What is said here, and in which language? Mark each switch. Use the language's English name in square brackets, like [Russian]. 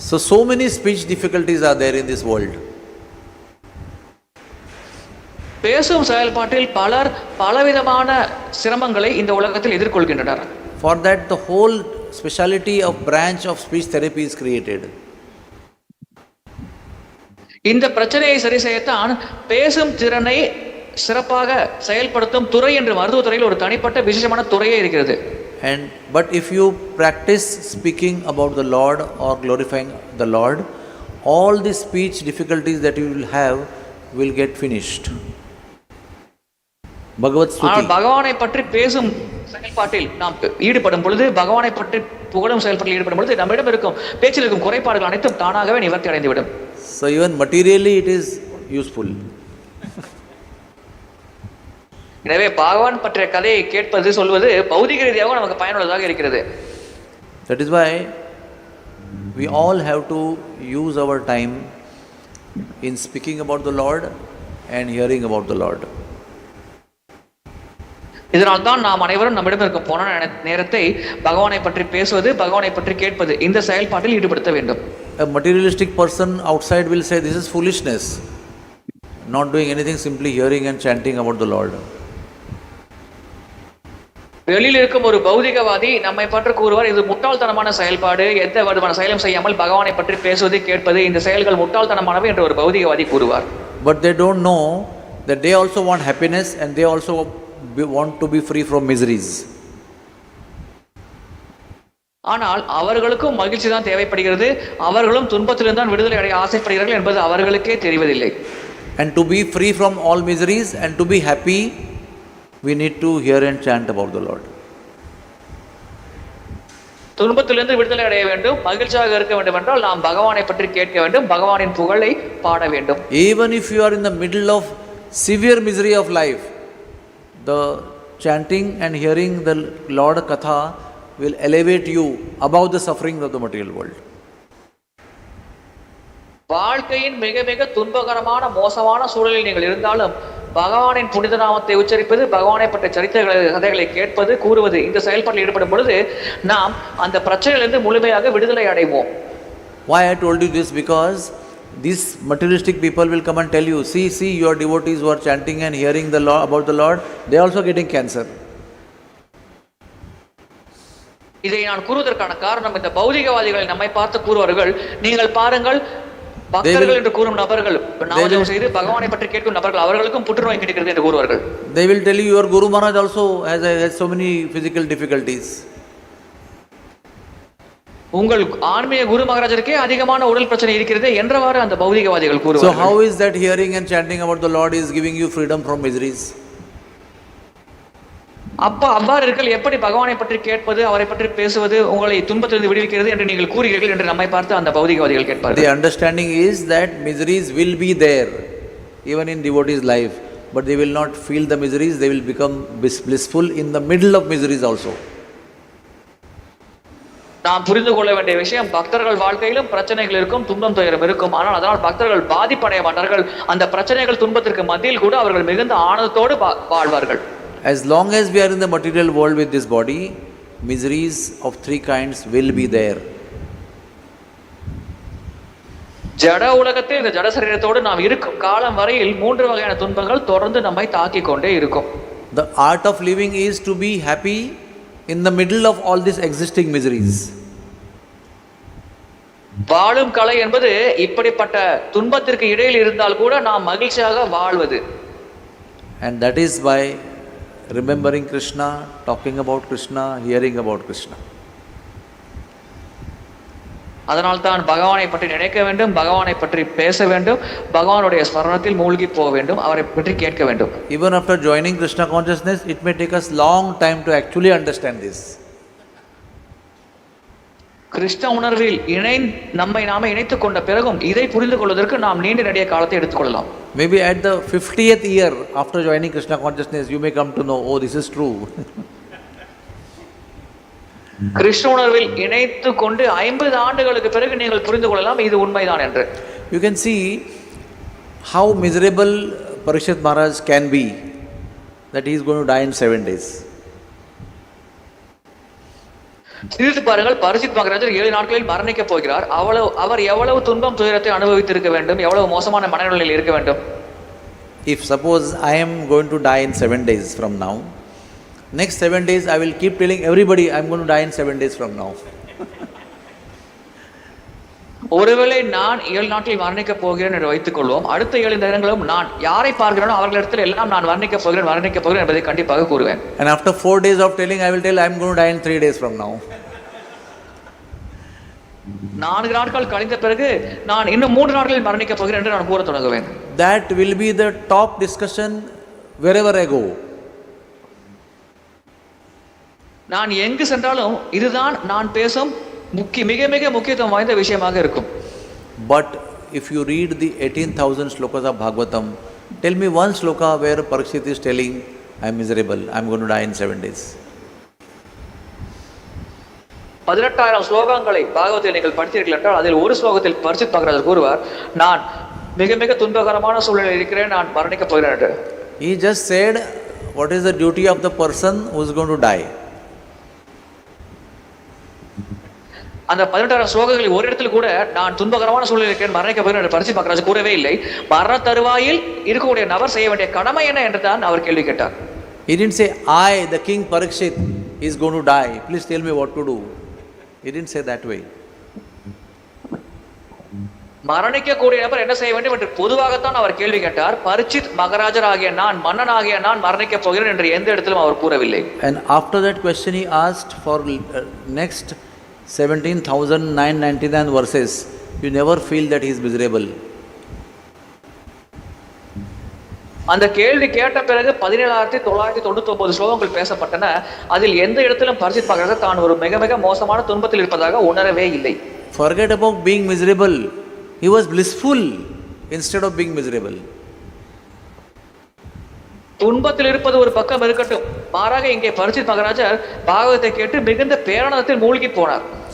[English] So many speech difficulties are there in this world. [Tamil] பேசும் செயல்பாட்டில் பலர் பலவிதமான சிரமங்களை இந்த உலகத்தில் எதிர்கொள்கின்றனர். [English] For that the whole specialty of branch of speech therapy is created. [Tamil] இந்த பிரச்சனையை சரி செய்யத்தான் பேசும் திறனை சிறப்பாக செயல்படுத்தும் துறை என்று மருத்துவத்துறையில் ஒரு தனிப்பட்ட விசேஷமான துறையே இருக்கிறது. [English] But if you practice speaking about the Lord or glorifying the Lord, all the speech difficulties that you will have will get finished. [Tamil] பகவத் ஸ்துதி. பகவானை பற்றி பேசும் செயல்பாட்டில் நாம் ஈடுபடும் பொழுது, பகவானை பற்றி புகழும் செயல்பாட்டில் ஈடுபடும் பொழுது நம்மிடம் இருக்கும் பேச்சில் இருக்கும் குறைபாடுகள் அனைத்தும் தானாகவே நிவர்த்தி அடைந்துவிடும். [English] So even materially it is useful. [Tamil] எனவே பகவான் பற்றிய கதையை கேட்பது சொல்வது பௌதிக ரீதியாக நமக்கு பயனுள்ளதாக இருக்கிறது. [English] That is why we all have to use our time in speaking about the Lord and hearing about the Lord. [Tamil] இதனால் தான் நாம் அனைவரும் நம்மிடம் இருக்கும் போன நேரத்தை பகவானை பற்றி பேசுவது, பகவானை பற்றி கேட்பது, இந்த செயல்பாட்டில் ஈடுபடுத்த வேண்டும். [English] A materialistic person outside will say this is foolishness, not doing anything, simply hearing and chanting about the Lord. [Tamil] வெளியில் இருக்கும் ஒரு பௌதிகவாதி நம்மை பற்றி கூறுவார், இது முட்டாள்தனமான செயல்பாடு, எந்த விதமான செயலும் செய்யாமல் பகவானை பற்றி பேசுவது கேட்பது, இந்த செயல்கள் முட்டாள்தனமானவை என்று ஒரு பௌதிகவாதி கூறுவார். [English] But they don't know that they also want happiness and they also want to be free from miseries. [Tamil] ஆனால் அவர்களுக்கும் மகிழ்ச்சி தான் தேவைப்படுகிறது, அவர்களும் துன்பத்திலிருந்து தான் விடுதலை அடைய ஆசைப்படுகிறார்கள் என்பது அவர்களுக்கே தெரிவதில்லை. [English] And to be free from all miseries and to be happy, we need to hear and chant about the Lord. [Tamil] துன்பத்திலிருந்து விடுதலை அடைய வேண்டும், மகிழ்ச்சியாக இருக்க வேண்டும் என்றால் நாம் பகவானை பற்றி கேட்க வேண்டும், பகவானின் புகழை பாட வேண்டும். [English] Even if you are in the middle of severe misery of life, the chanting and hearing the Lord Katha will elevate you above the sufferings of the material world. [Tamil] வாழ்க்கையின் மிக மிக துன்பகரமான மோசமான சூழலில் நீங்கள் இருந்தாலும் பகவானின் புனித நாமத்தை உச்சரிப்பது, பகவானை பற்ற சரித்திர கதைகளை கேட்பது, கூறுவது, இந்த செயல்பாட்டில் ஈடுபடும் பொழுது நாம் அந்த பிரச்சனையிலிருந்து முழுமையாக விடுதலை அடைவோம். [English] Why I told you this? Because these materialistic people will come and tell you, see your devotees who are chanting and hearing the law about the Lord, they are also getting cancer. [Tamil] இதை நான் கூறுவதற்கான காரணம், இந்த பௌதிகவாதிகளை நம்மை பார்த்து கூறுவார்கள், நீங்கள் பாருங்கள் பக்தர்கள் என்று கூறும் நபர்கள், நாமஜபம் செய்து பகவானை பற்றி கேட்கும் நபர்கள், அவர்களுக்கும் புற்றுநோய் கிடைக்கிறது என்று கூறுவார்கள். [English] They will tell you your Guru Maharaj also has so many physical difficulties. [Tamil] உங்கள் ஆன்மீக குரு மகாராஜருக்கே அதிகமான உடல் பிரச்சனை இருக்கிறது என்றவாறு அந்த பௌதிகவாதிகள் கூறுவார்கள். [English] So how is that hearing and chanting about the Lord is giving you freedom from miseries? [Tamil] அவ்வாறு இருக்கல் எப்படி பகவானை பற்றி கேட்பது, அவரை பற்றி பேசுவது உங்களை துன்பத்திலிருந்து விடுவிக்கிறது என்று நீங்கள் கூறுகிறீர்கள் என்று நம்மை பார்த்து அந்த பௌதிகவாதிகள் கேட்பார்கள். [English] The understanding is that miseries will be there even in devotees' life, but they will not feel the miseries, they will become blissful in the middle of miseries also. [Tamil] நாம் புரிந்து கொள்ள வேண்டிய விஷயம், பக்தர்கள் வாழ்க்கையிலும் பிரச்சனைகள் இருக்கும், துன்பம் துயரம் இருக்கும், ஆனால் அதனால் பக்தர்கள் பாதிப்படைய மாட்டார்கள். அந்த பிரச்சனைகள் துன்பத்திற்கு மத்தியில் கூட அவர்கள் மிகுந்த ஆனந்தத்தோடு வாழ்வார்கள். [English] As long as we are in the material world with this body, miseries of three kinds will be there. [Tamil] ஜட உலகத்தில் இந்த ஜட சரீரத்தோடு நாம் இருக்கும் காலம் வரையில் மூன்று வகையான துன்பங்கள் தொடர்ந்து நம்மை தாக்கிக் கொண்டே இருக்கும். [English] The art of living is to be happy in the middle of all these existing miseries. [Tamil] வாழும் கலை என்பது இப்படிப்பட்ட துன்பத்திற்கு இடையில் இருந்தால் கூட நாம் மகிழ்ச்சியாக வாழ்வது. [English] And that is by remembering Krishna, talking about Krishna, hearing about Krishna. [Tamil] அதனால் தான் பகவானை பற்றி நினைக்க வேண்டும், பகவானை பற்றி பேச வேண்டும், பகவானுடைய ஸ்மரணத்தில் மூழ்கி போக வேண்டும், அவரை பற்றி கேட்க வேண்டும். [English] Even after joining Krishna consciousness, it may take us long time to actually understand this. [Tamil] Krishna உணர்வில் நம்மை நாமே இணைத்துக் கொண்ட பிறகும் இதை புரிந்து கொள்வதற்கு நாம் நீண்ட நெடிய காலத்தை எடுத்துக்கொள்ளலாம். [English] Maybe at the 50th year after joining Krishna consciousness, you may come to know, oh, this is true. [Tamil] Krishna உணர்வில் இணைத்து கொண்டு 50 ஆண்டுகளுக்கு பிறகு நீங்கள் புரிந்து கொள்ளலாம் இது உண்மைதான் என்று. [English] You can see how miserable Parikshit Maharaj can be, that he is going to die in 7 days. [Tamil] சிரித்து பாருங்கள், பரிசித் மகாராஜர் 7 நாட்களில் மரணிக்க போகிறார். அவர் எவ்வளவு துன்பம் துயரத்தை அனுபவித்திருக்க வேண்டும், எவ்வளவு மோசமான மனநிலையில் இருக்க வேண்டும். [English] If suppose I am going to die in 7 days from now, next 7 days I will keep telling everybody I am going to die in 7 days from now. [Tamil] ஒருவேளை நான் 7 நாட்களில் மரணிக்க போகிறேன் என்று வைத்துக் கொள்வோம். அடுத்த 7 தினங்களும் நான் யாரை பார்க்கிறேனோ அவர்களிடத்தில் எல்லாம் நான் மரணிக்க போகிறேன் என்பதை கண்டிப்பாக கூறுவேன். [English] And after 4 days of telling, I will tell I am going to die in 3 days from now. [Tamil] 4 நாட்கள் கழிந்த பிறகு நான் இன்னும் 3 நாட்களில் மரணிக்க போகிறேன் என்று நான் கூற தொடங்குவேன். [English] That will be the top discussion wherever I go. [Tamil] நான் எங்கு சென்றாலும் இதுதான் நான் பேசும் மிக மிக முக்கியத்துவம் வாய்ந்த விஷயமாக இருக்கும். [English] But if you read the 18,000 slokas of Bhagavatam, tell me one sloka where Parikshit is telling, I am miserable, I am going to die in 7 days. [Tamil] 18,000 ஸ்லோகங்களை பாகவத்தில் நீங்கள் படித்தீர்கள் என்றால் அதில் ஒரு ஸ்லோகத்தில் பரிசித் மகாராஜர் கூறுவார், நான் மிக மிக துன்பகரமான சூழ்நிலையில் இருக்கிறேன், நான் மரணிக்க போகிறேன் என்று. [English] He just said what is the duty of the person who is going to die. [Tamil] அந்த 18,000 ஸ்லோகங்களில் ஒரு இடத்தில் கூட நான் துன்பகரமான சூழ்நிலையில் இருக்கிறேன், மரணிக்க போகிறேன் என்று பரிசித் மகாராஜ் கூறவே இல்லை. மரண தருவாயில் இருக்கக்கூடிய நபர் செய்ய வேண்டிய கடமை என்ன என்று தான் அவர் கேள்வி கேட்டார். [English] He didn't say, I, the king Parikshit, is going to die, please tell me what to do. He didn't say that way. [Tamil] மரணிக்கக்கூடிய நபர் என்ன செய்ய வேண்டும் என்று பொதுவாகத்தான் அவர் கேள்வி கேட்டார். பரிசித் மகாராஜர் ஆகிய நான், மன்னன் ஆகிய நான் மரணிக்க போகிறேன் என்று எந்த இடத்திலும் அவர் கூறவில்லை. [English] And after that question he asked for next 17,999 verses, you never feel that he is miserable. [Tamil] அந்த கேள்வி கேட்ட பிறகு 17,999 ஸ்லோகங்கள் பேசப்பட்டன. அதில் எந்த இடத்திலும் பரிசித் மகாராஜர் தான் ஒரு மிக மிக மோசமான துன்பத்தில் இருப்பதாக உணரவே இல்லை. [English] Forget about being miserable. He was blissful instead of being miserable. [Tamil] துன்பத்தில் இருப்பது ஒரு பக்கம் இருக்கட்டும், மாறாக இங்கே பரிசித் மகாராஜர் பாகவத்தை கேட்டு மிகுந்த பேரானந்தத்தில் மூழ்கி போனார்.